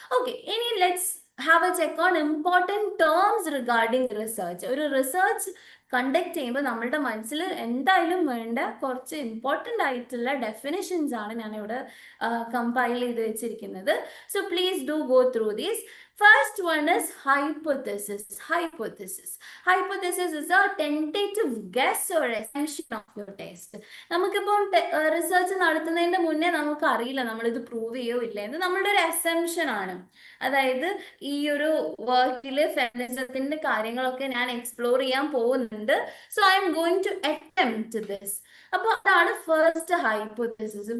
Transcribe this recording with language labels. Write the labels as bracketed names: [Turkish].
[English] Okay, ഇനി let's have a check on important terms regarding research. [Malayalam] ഒരു research conduct ചെയ്യുമ്പോൾ നമ്മളുടെ മനസ്സിൽ എന്തായാലും വേണ്ട കുറച്ച് ഇമ്പോർട്ടൻ്റ് ആയിട്ടുള്ള ഡെഫിനിഷൻസ് ആണ് ഞാനിവിടെ കമ്പൈൽ ചെയ്ത് വെച്ചിരിക്കുന്നത്. [English] So please do go through these. First one is hypothesis. Hypothesis is a tentative guess or assumption of your test. [Malayalam] നമുക്കിപ്പോൾ റിസർച്ച് നടത്തുന്നതിന്റെ മുന്നേ നമുക്ക് അറിയില്ല നമ്മളിത് പ്രൂവ് ചെയ്യോ ഇല്ല എന്ന്. നമ്മളുടെ ഒരു അസംഷൻ ആണ്. അതായത് ഈ ഒരു വർക്കിൽ ഫെമിനിസത്തിന്റെ കാര്യങ്ങളൊക്കെ ഞാൻ എക്സ്പ്ലോർ ചെയ്യാൻ പോകുന്നുണ്ട്. [English] So I am going to attempt this. [Malayalam] അപ്പോൾ അതാണ് ഫസ്റ്റ് ഹൈപ്പോതെസിസ്.